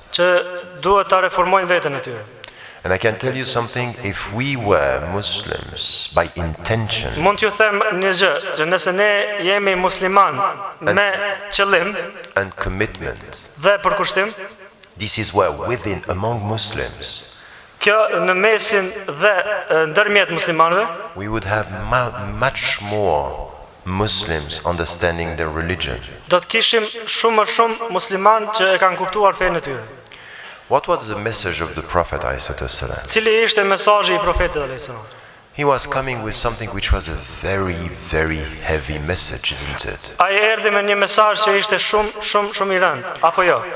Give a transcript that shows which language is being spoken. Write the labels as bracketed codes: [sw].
[sq] që duhet ta reformojnë veten e tyre. [en] And I can tell you something, if we were Muslims by intention, [sq] Mund t'ju them një gjë, që nëse ne jemi musliman me qëllim [en] and commitment, [sq] dhe përkushtim, [en] this is where within, among Muslims, [sq] kjo në mesin dhe ndërmjet muslimanëve, [en] we would have much more Muslims understanding their religion. [sq] do të kishim shumë më shumë musliman që e kanë kuptuar fenë e tyre. [en] What was the message of the Prophet ﷺ? [sq] Cili ishte mesazhi i profetit alayhis salam? [en] He was coming with something which was a very, very heavy message, isn't it? [sq] Ai erdhi me një mesazh që ishte shumë i rëndë, apo jo?